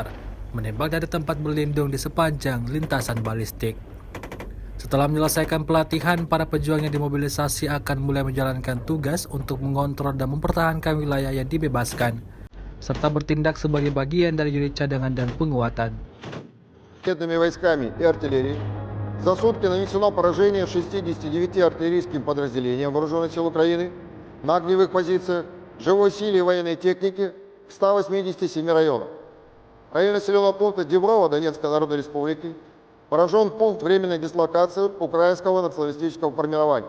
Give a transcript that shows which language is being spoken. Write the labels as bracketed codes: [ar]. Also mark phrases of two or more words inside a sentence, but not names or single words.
[id] Menembak dari tempat berlindung di sepanjang lintasan balistik. Setelah menyelesaikan pelatihan, para pejuang yang dimobilisasi akan mulai menjalankan tugas untuk mengontrol dan mempertahankan wilayah yang dibebaskan, serta bertindak sebagai bagian dari unit cadangan dan penguatan. [ru] Войсками и артиллерией за сутки нанесено поражение 69 артиллерийским подразделениям Вооруженных сил Украины на огневых позициях, живой силе и военной технике в 187 районах. В районе населенного пункта Деброво Донецкой Народной Республики поражен пункт временной дислокации украинского националистического формирования.